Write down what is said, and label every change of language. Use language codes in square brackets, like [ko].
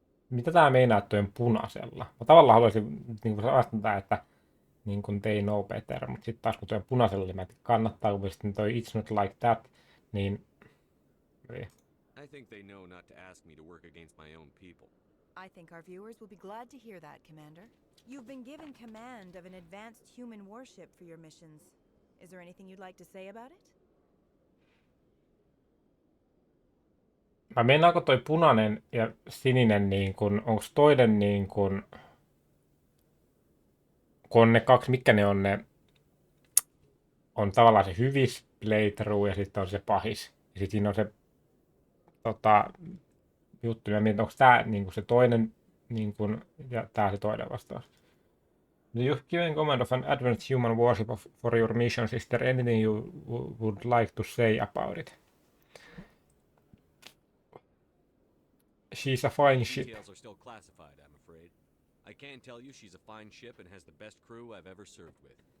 [fi] Mitä tää meinaa tuon punaisella? Mä tavallaan haluaisin niin vastata, että niin kuin [en] they know better, [fi] mutta sitten taas kun tuon punaisella, niin mä kannattaa, kun sitten toi [en] it's not like that, [fi] niin... [en] I think they know not to ask me to work against my own people. I think our viewers will be glad to hear that, Commander. You've been given command of an advanced human warship for your missions. Is there anything you'd like to say about it? [fi] Mä meinaanko toi punainen ja sininen niin kun, onko toinen niin kun on ne kaksi, mitkä ne on tavallaan se hyvis playthrough ja sitten on se pahis. Ja sitten siinä on se juttu, mä mietin, onko tää niin kun se toinen niin kun, ja tää se toinen vastaus. [en] You've given command of an advanced human warship for your missions. Is there anything you would like to say about it? She's a fine ship. Details are still classified, I'm afraid. I can tell you she's a fine ship and has the best crew I've ever served with.